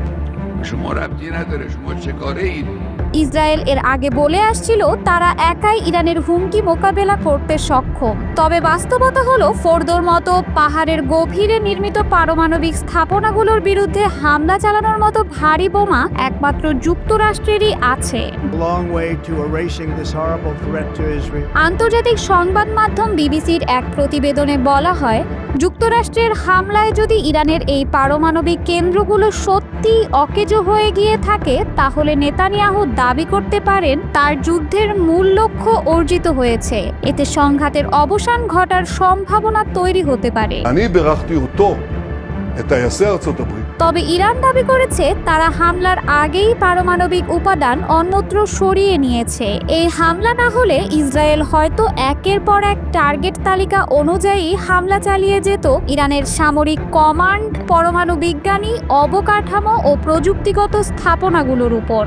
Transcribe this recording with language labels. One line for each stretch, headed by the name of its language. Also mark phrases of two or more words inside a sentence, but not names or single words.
Bangla: ইসরায়েল এর আগে বলে আসছিল তারা একাই ইরানের হুমকি মোকাবেলা করতে সক্ষম। তবে বাস্তবতা হলো ফোর্দোর মতো পাহাড়ের গভীরে নির্মিত পারমাণবিক স্থাপনাগুলোর বিরুদ্ধে হামলা চালানোর মতো ভারী বোমা একমাত্র যুক্তরাষ্ট্রেরই আছে।
English: Long way to erasing this horrible threat to Israel.
Bangla: আন্তর্জাতিক সংবাদ মাধ্যম বিবিসির এক প্রতিবেদনে বলা হয়, যুক্তরাষ্ট্রের হামলায় যদি ইরানের এই পারমাণবিক কেন্দ্রগুলো সত্যি অকেজো হয়ে গিয়ে থাকে তাহলে নেতানিয়াহু দাবি করতে পারেন তার যুদ্ধের মূল লক্ষ্য অর্জিত হয়েছে। এতে সংঘাতের অবসান ঘটার সম্ভাবনা তৈরি হতে পারে।
Hebrew: אני בירכתי אותו, את טייסי ארצות הברית.
Bangla: তবে ইরান দাবি করেছে তারা হামলার আগেই পারমাণবিক উপাদান অন্যত্র সরিয়ে নিয়েছে। এই হামলা না হলে ইসরায়েল হয়তো একের পর এক টার্গেট তালিকা অনুযায়ী হামলা চালিয়ে যেত ইরানের সামরিক কমান্ড, পরমাণু বিজ্ঞানী, অবকাঠামো ও প্রযুক্তিগত স্থাপনাগুলোর উপর।